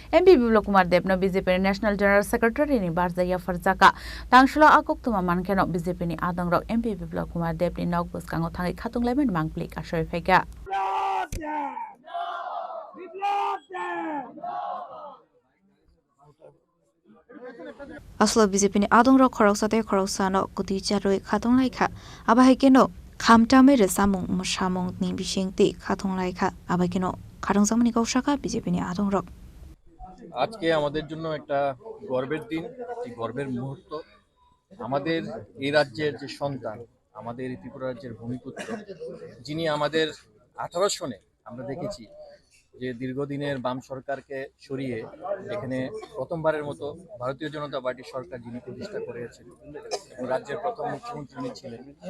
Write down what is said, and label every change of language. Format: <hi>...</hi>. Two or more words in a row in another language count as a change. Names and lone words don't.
<trp>এমপি বিপ্লব কুমার দেবনো বিজেপির</trp> <en>national general secretary</en> <trp>ni barjaya farjaka tangshlo akok tuma mankeno বিজেপি ni adongrok এমপি বিপ্লব কুমার দেব ni nok buskango thangai khatunglaimani mangpli kasoi phaika Aslo BJP ni adongrok khoroksate khoroksano kuti charoi khatonglai kha abahikeno khamtame re samung musamung ni bishingti khatonglai kha abahikeno kharongsamani gaushaka BJP ni adongrok</trp> <bn>আজকে আমাদের জন্য একটা গর্বের দিন, একটি গর্বের মুহূর্ত। আমাদের এই রাজ্যের যে সন্তান, আমাদের ত্রিপুরা রাজ্যের ভূমিপুত্র, যিনি আমাদের 18 সনে আমরা দেখেছি যে দীর্ঘদিনের বাম সরকারকে সরিয়ে এখানে প্রথমবারের মতো ভারতীয় জনতা পার্টির সরকার যিনি প্রতিষ্ঠা করেছেন এবং রাজ্যের প্রথম মুখ্যমন্ত্রী উনি ছিলেন।</bn>